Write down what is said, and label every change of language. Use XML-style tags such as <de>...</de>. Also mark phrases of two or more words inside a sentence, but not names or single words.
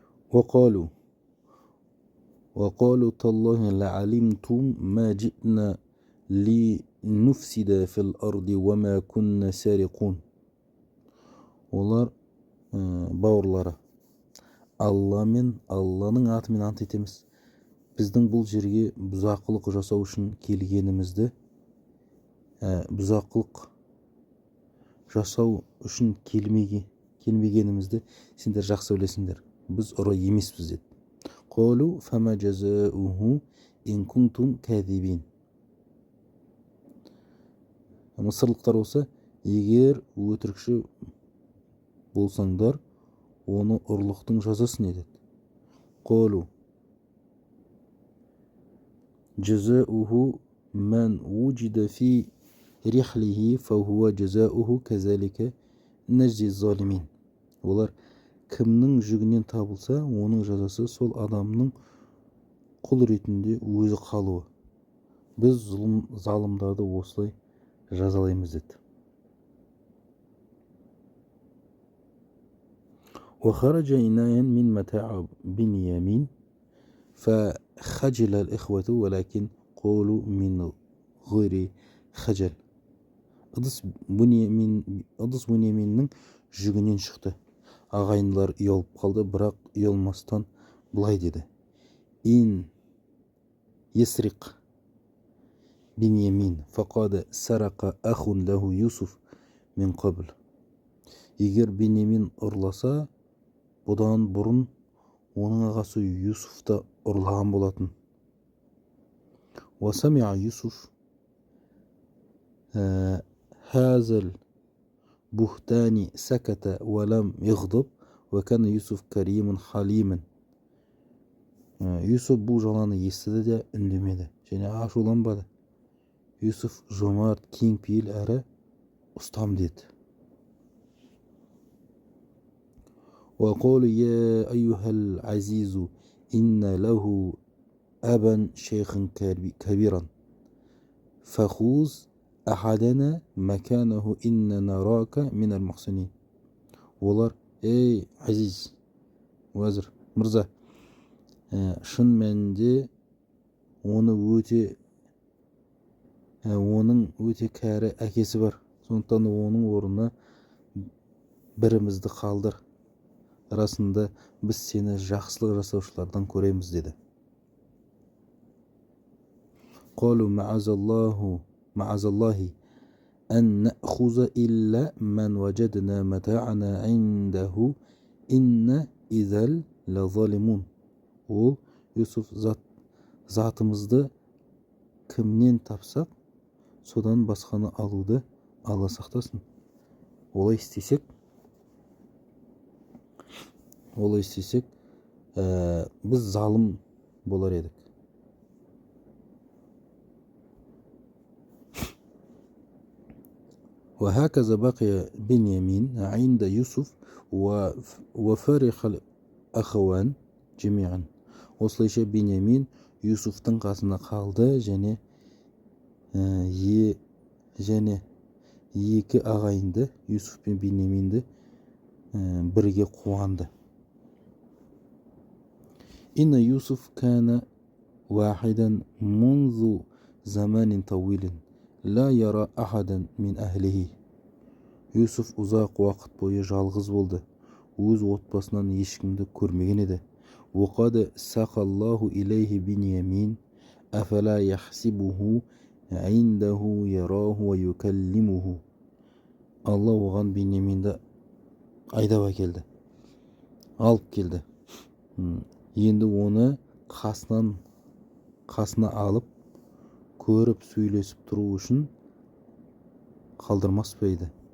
<ar>وقالوا وقالوا تالله لعلمتم ما جئنا لنفسد في الأرض وما كنا سارقون.</ar> <kk>Олар бауырлары, Алламен, Алланың атымен ант етеміз, біздің бұл жерге бұзақылық жасау үшін келгенімізді, бұзақылық жасау үшін келмегенімізді сендер жақсы білесіңдер, біз ұры емеспіз деді.</kk> <ar>قالوا فما جزاؤه إن كنتم كاذبين.</ar> <kk>Мысырлықтар болса, егер өтірікші болсаңдар, оны ұрлықтың жазасын едеді.</kk> <ar>قالوا جزاؤه من وجد في رحله فهو جزاؤه كذلك نجزي الظالمين.</ar> <kk>Олар кімнің жүгінен табылса, оның жазасы сол адамның құл ретінде өзі қалуы. Біз залымдарды осылай жазалаймыз деді.</kk> <ar>وخرج إناء من متاع بنيامين فخجل الإخوة ولكن قولوا من غير خجل.</ar> <kk>Ыдыс Буньяминнің жүгінен шықты. Ағайындылар ұялып қалды, бірақ ұялмастан былай деді.</kk> <ar>إن يسرق بنيامين فقد سرق أخ له يوسف من قبل.</ar> <kk>Егер Биньямин ұрласа, бұдан бұрын оның ағасы Юсуф та ұрлаған болатын.</kk> <ar>وسمع يوسف هذا البهتان ساكتا ولم يغضب وكان يوسف كريما حليما.</ar> <kk>Юсуф бұл жаланы естіді де үндемеді және ашуланбады. Юсуф жомарт, кеңпейіл әрі ұстам деді.</kk> <ar>وقالوا يا أيها العزيز إن له أبا شيخا كبيرا فخذ أحدنا مكانه إن نراك من المحسنين.</ar> <kk>Олар, ей Азиз, уәзір, мырза, шын мәнінде оның өте кәрі әкесі бар. Сондықтан оның орнына бірімізді қалдыр. Расында біз сені жақсылық жасаушылардан көреміз деді.</kk> <ar>قال معاذ الله أن نأخذ إلا من وجدنا متاعنا عنده إنا إذا لظالمون.</ar> <kk>Ол Юсуф затымызды кімнен тапсақ, содан басқаны алуды Алла сақтасын. Олай істесек, біз залым болар едік.</kk> <ar>وهكذا بقي بنيامين عند يوسف وفرح الأخوان جميعا.</ar> <kk>Осылайша Беньямин Юсуфтың қасына қалды және екі ағайынды Юсуф пен Беньяминді бірге қуанды.</kk> <ar>إن يوسف كان واحدا منذ زمان طويل لا يرى أحدا من أهله.</ar> <kk>Юсуф ұзақ уақыт бойы жалғыз болды. Өз отбасынан ешкімді көрмеген еді.</kk> <ar>وقد ساق الله إليه بنيامين أفلا يحسبه عنده يراه ويكلمه.</ar> <kk>Алла оған Беньяминді айдап әкелді, алып келді. Енді оны қасына алып, көріп сөйлесіп тұру үшін қалдырмас па еді.</kk>